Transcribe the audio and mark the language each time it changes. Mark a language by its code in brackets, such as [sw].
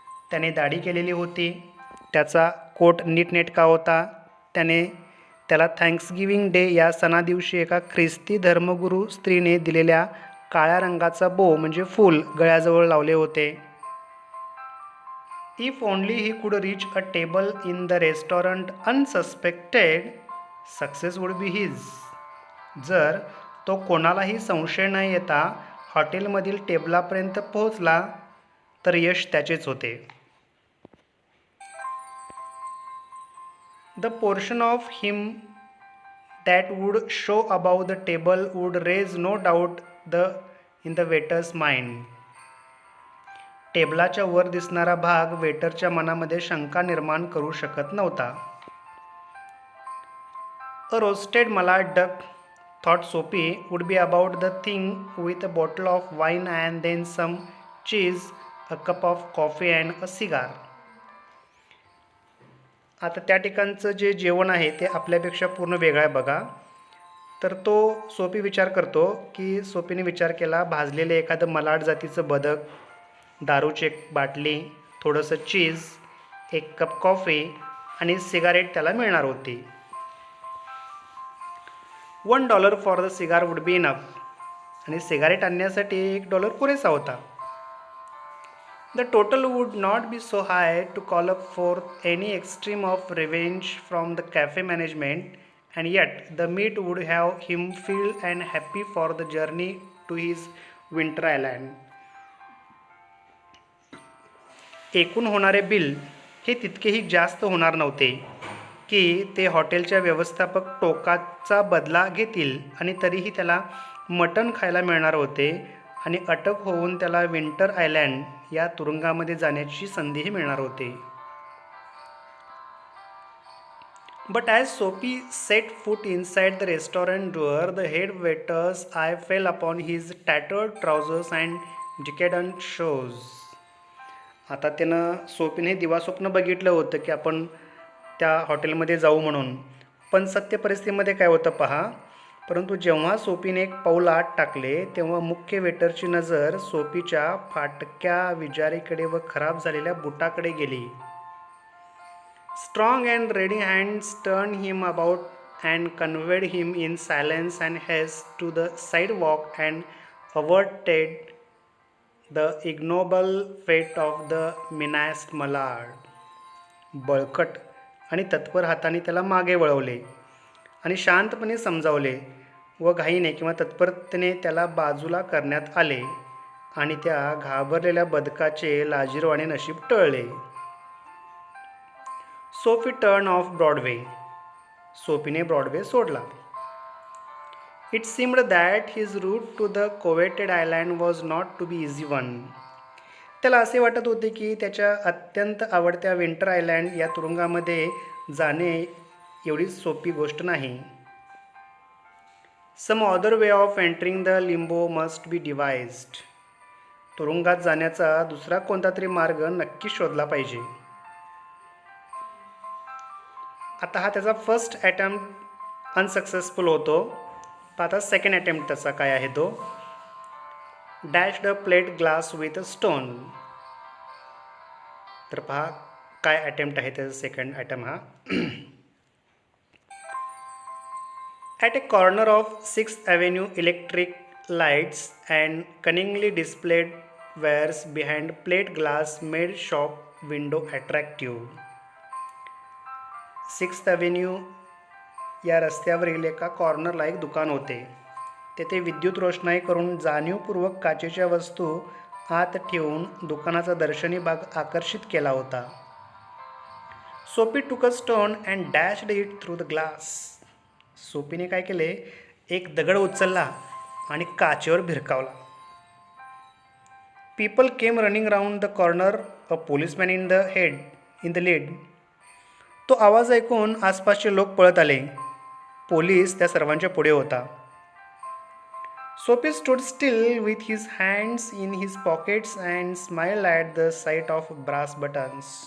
[mr] त्याने दाढी केलेली होती, त्याचा कोट नीटनेटका होता. त्याला थँक्सगिव्हिंग डे या सणादिवशी एका ख्रिस्ती धर्मगुरू स्त्रीने दिलेल्या काळ्या रंगाचा बो म्हणजे फूल गळ्याजवळ लावले होते. [en] If only he could reach a table in the restaurant unsuspected, success would be his. [mr] जर तो कोणालाही संशय न येता हॉटेलमधील टेबलापर्यंत पोहोचला तर यश त्याचेच होते. [en] The portion of him that would show above the table would raise no doubt in the waiter's mind. [mr] टेबलाच्या वर दिसणारा भाग वेटरच्या मनामध्ये शंका निर्माण करू शकत नव्हता. [en] A roasted mallard duck, thought Sophie, would be about the thing with a bottle of wine and then some cheese, a cup of coffee and a cigar. [mr] आता त्या ठिकाणचं जे जेवण आहे ते आपल्यापेक्षा पूर्ण वेगळं आहे बघा. तर तो सोफी विचार करतो की सोफीने विचार केला, भाजलेले एखादं मलाड जातीचं बदक, दारूची एक बाटली, थोडंसं चीज, एक कप कॉफी आणि सिगारेट त्याला मिळणार होती. [en] $1 for the cigar would be enough. [mr] आणि सिगारेट आणण्यासाठी $1 पुरेसा होता. [en] The total would not be so high to call up forth any extreme of revenge from the cafe management, and yet the meat would have him filled and happy for the journey to his winter island. [mr] एकूण होणारे bill हे तितकेही जास्त होणार नव्हते की ते हॉटेलच्या व्यवस्थापक टोकाचा बदला घेतील आणि तरीही त्याला मटण खायला मिळणार होते आणि अटक होऊन त्याला विंटर आयलँड या तुरुंगामध्ये जाण्याची संधीही मिळणार होती. [en] But as Sophie set foot inside the restaurant door, the head waiter's eye fell upon his tattered trousers and decadent shoes. [mr] आता त्यानं सोपीने दिवास्वप्न बघितलं होतं की आपण त्या हॉटेलमध्ये जाऊ म्हणून, पण सत्य परिस्थितीमध्ये काय होतं पहा. परंतु जेव्हा सोपीने एक पाऊल आत टाकले तेव्हा मुख्य वेटरची नजर सोपीच्या फाटक्या विजारीकडे व खराब झालेल्या बुटाकडे गेली. [en] Strong and ready hands turned him about and conveyed him in silence and haste to the sidewalk and averted the ignoble fate of the menaced Mallard. [mr] बळकट आणि तत्पर हाताने त्याला मागे वळवले आणि शांतपणे समजावले व घाईने किंवा तत्परतेने त्याला बाजूला करण्यात आले आणि त्या घाबरलेल्या बदकाचे लाजिरवाणे नशीब टळले. [en] Soapy turn off Broadway. [mr] सोफीने Broadway सोडला. [en] It seemed that his route to the coveted island was not to be easy one. [mr] त्याला असे वाटत होते की त्याच्या अत्यंत आवडत्या विंटर आयलँड या तुरुंगामध्ये जाणे एवढी सोपी गोष्ट नाही. [en] Some other way of entering the limbo must be devised. [mr] तुरुंगात जाण्याचा दुसरा कोणता तरी मार्ग नक्की शोधला पाहिजे. आता हा त्याचा [en] first attempt unsuccessful [mr] होतो. [en] आता second attempt [mr] त्याचा काय आहे तो, [en] Dash the plate glass with a stone. [mr] तर पहा काय अटेम्प्ट आहे त्याचा सेकंड अटेम्प्ट हा. [en] At a corner of 6th Avenue electric lights and cunningly displayed wares behind plate glass made shop window attractive. [mr] 6th Avenue या रस्त्यावरील एका कॉर्नरला एक दुकान होते. तेथे विद्युत रोषणाई करून जाणीवपूर्वक काचेच्या वस्तू आत ठेवून दुकानाचा दर्शनी भाग आकर्षित केला होता. [en] Soapy took a stone and dashed it through the glass. [mr] सोफीने काय केले, एक दगड उचलला आणि काचेवर भिरकावला. [en] People came running round the corner, a policeman in the lead. [mr] तो आवाज ऐकून आसपासचे लोक पळत आले. पोलीस त्या सर्वांच्या पुढे होता. [en] Sophie stood still with his hands in his pockets and smiled at the sight of brass buttons.